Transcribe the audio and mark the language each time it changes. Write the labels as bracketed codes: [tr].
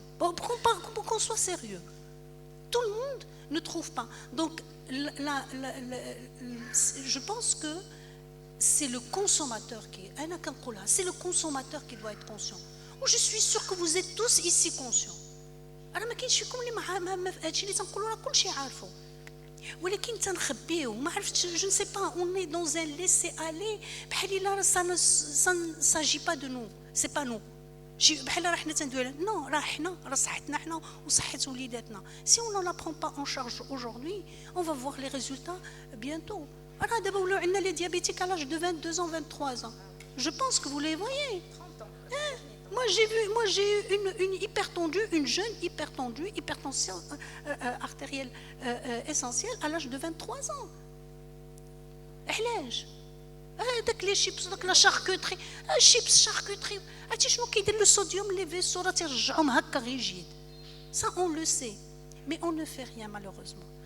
[fr] Pour qu'on soit sérieux, tout le monde ne trouve pas. Donc, je pense que c'est le consommateur c'est le consommateur qui doit être conscient. Je suis sûre que vous êtes tous ici conscients. [ar] أنا ما كاينش فيكم اللي ما هادشي اللي تنقولوا راه كلشي عارفو، ولكن تنخبيو ما عرفتش. [fr] Je ne sais pas, on est dans un laisser-aller [ar] بحال الا [fr] ça ne s'agit pas de nous, c'est pas nous. [ar] بحال راه حنا تندويو نو، راه حنا راه صحتنا حنا وصحه وليداتنا. [fr] Si on ne la prend pas en charge aujourd'hui, on va voir les résultats bientôt. [ar] راه دابا ولاو عندنا [fr] les diabétiques à l'âge de 22 ans, 23 ans. Je pense que vous les voyez. Moi j'ai eu une hypertendue, une jeune hypertension artérielle essentielle à l'âge de 23 ans. [ar] علاش؟ هذاك لي شيبس، داك لا شاركوتري، الشيبس شاركوتري، عرفتي شنو كيدير لو صوديوم لي فيسو، راه تيرجعهم هكا غير جيد. [fr] Ça on le sait, mais on ne fait rien malheureusement.